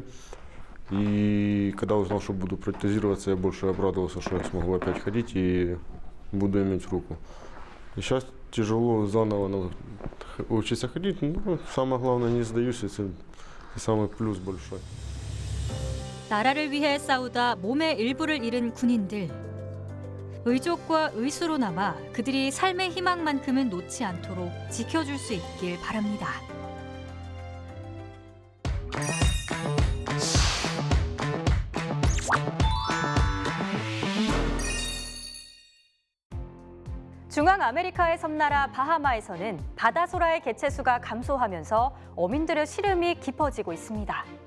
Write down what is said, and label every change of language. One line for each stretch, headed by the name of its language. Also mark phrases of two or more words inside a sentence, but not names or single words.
Russian: И когда узнал, что буду протезироваться, я больше обрадовался, что я смогу опять ходить и буду иметь руку. И сейчас тяжело заново учиться ходить, но самое главное, не сдаюсь, это самый плюс большой.
Korean: 나라를 위해 싸우다 몸의 일부를 잃은 군인들. 의족과 의수로 남아 그들이 삶의 희망만큼은 놓지 않도록 지켜줄 수 있길 바랍니다. 중앙아메리카의 섬나라 바하마에서는 바다소라의 개체수가 감소하면서 어민들의 시름이 깊어지고 있습니다.